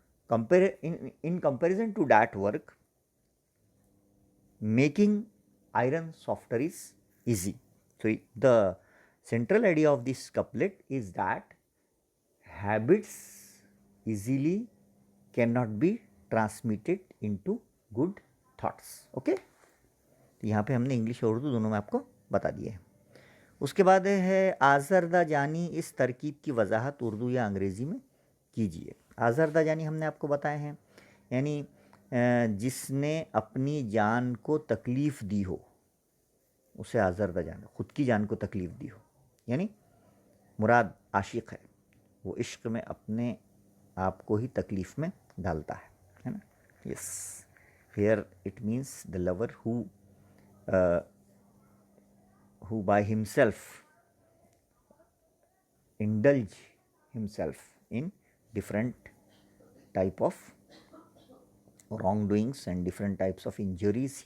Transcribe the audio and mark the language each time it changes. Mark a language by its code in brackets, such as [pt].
[en] in comparison to that work, making iron softer is easy. So the central idea of this couplet is that habits easily cannot be transmitted into good thoughts. [hi] Okay, तो यहाँ पे हमने English और उर्दू दोनों में आपको बता दिए हैं. उसके बाद है आज़रदा जानी, इस तरकीब की वजाहत उर्दू या अंग्रेज़ी में कीजिए. आज़रदा जानी हमने आपको बताए हैं, यानी जिसने अपनी जान को तकलीफ़ दी हो उसे आज़रदा जानी, ख़ुद की जान को तकलीफ़ दी हो, यानी मुराद आशिक़ है, वो इश्क़ में अपने आप को ही तकलीफ़ में डालता है ना. [en] Yes, here it means the lover who by himself indulge himself in different type of wrongdoings and different types of injuries.